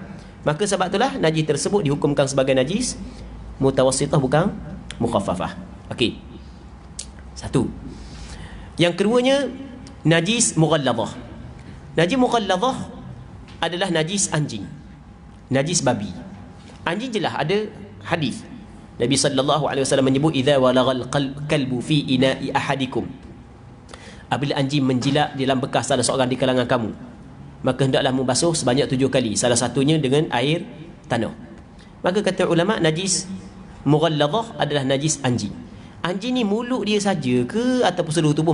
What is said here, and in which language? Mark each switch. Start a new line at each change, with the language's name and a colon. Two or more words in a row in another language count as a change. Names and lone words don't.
Malay: Maka sebab itulah najis tersebut dihukumkan sebagai najis mutawassithah, bukan mukhaffafah. Okey. Satu. Yang keduanya, najis mughalladhah. Najis mughalladhah adalah najis anjing, najis babi. Anjing jelas ada hadis. Nabi SAW menyebut
Arabic: إذا ولغ الكلب في إناء أحدكم,
Malay: apabila anjing menjilat di dalam bekas salah seorang di kalangan kamu, maka hendaklah membasuh sebanyak 7 kali, salah satunya dengan air tanah. Maka kata ulama, najis mughalladhah adalah najis anjing. Anjing ni mulut dia saja ke ataupun seluruh tubuh?